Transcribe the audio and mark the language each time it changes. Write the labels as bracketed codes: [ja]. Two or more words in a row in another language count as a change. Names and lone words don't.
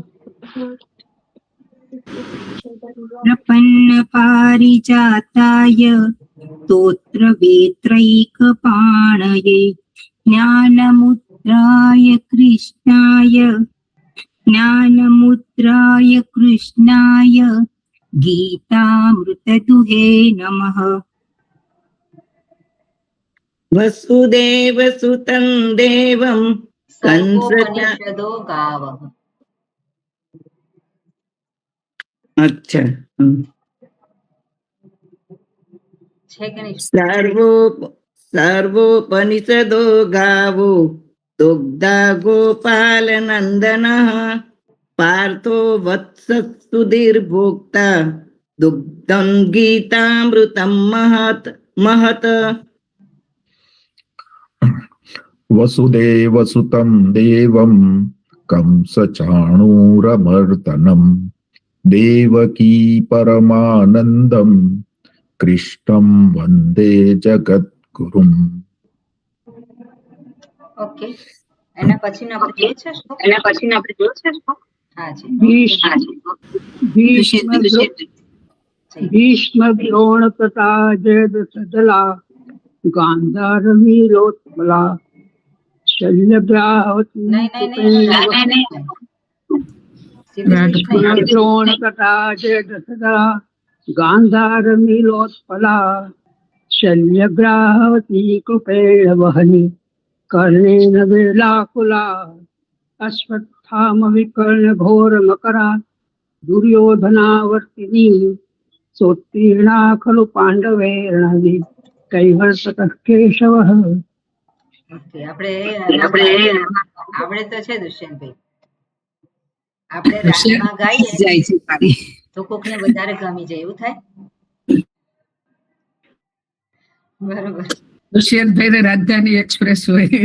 [sa] प्रपन्नपारिजाताय स्तोत्रवेत्रैकपाणये ज्ञानमुद्राय कृष्णाय गीतामृतदुहे नमः। वसुदेवसुतं देवं सर्वोपनिषदो गावः। [gu] अच्छा છે કે નહીં? [sa] सर्वोपनिषदो गावो दुग्धा गोपालनन्दनः पार्थो वत्सः सुधीर्भोक्ता दुग्धं गीतामृतं महत्। वसुदेवसुतं देवं कंसचाणूरमर्दनं देवकी परमानन्दं कृष्णं वन्दे जगद्गुरुम्। [gu] ઓકે, એના પછીનો આપણે જોયો છે શ્લોક? હા જી, [sa] भीष्म द्रोण तथा जयद्रथजला गान्धारवीरोत्पला शल्यग्राहवती [gu] નહીં નહીં નહીં, સીધું [sa] भीष्म द्रोण तथा जयद्रथजला गान्धारवीरोत्पला शल्यग्राहवती कृपेण वहनी कर्णेन वेलाकुला अश्वत्थाम विकर्ण घोर मकरा दुर्योधनावर्तिनी सोत्तीर्णा खलु पाण्डवैर्णवी कैवर्ततः केशवः। [gu] ઓકે, આપણે તો છે દુષ્યંતભાઈ, આપણે રાગમાં ગાઈએ તો કોકને વધારે ગમી જાય એવું થાય. બરોબર. દુષ્યંતભાઈ રાજધાની એક્સપ્રેસ હોય.